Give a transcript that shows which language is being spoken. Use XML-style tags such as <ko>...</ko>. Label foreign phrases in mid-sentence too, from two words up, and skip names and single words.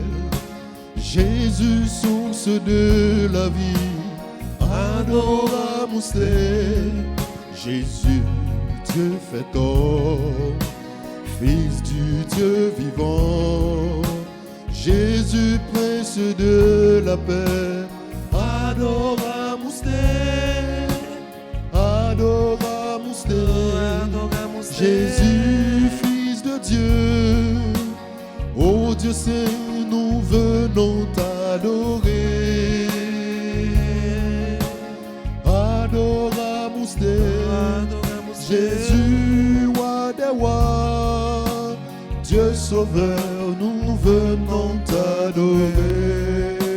<fr>Jésus, source de la vie,</fr> <la>adoramus te.</la> <fr>Jésus, Dieu fait homme, Fils du Dieu vivant. Jésus, Prince de la paix,</fr> <la>adoramus te, adoramus te.</la> <fr>Jésus, Fils de Dieu, ô Dieu Saint, nous venons t'adorer.</fr> <la>Adoramus te,</la> <fr>Jésus, roi des rois, Dieu sauveur, nous venons t'adorer.</fr>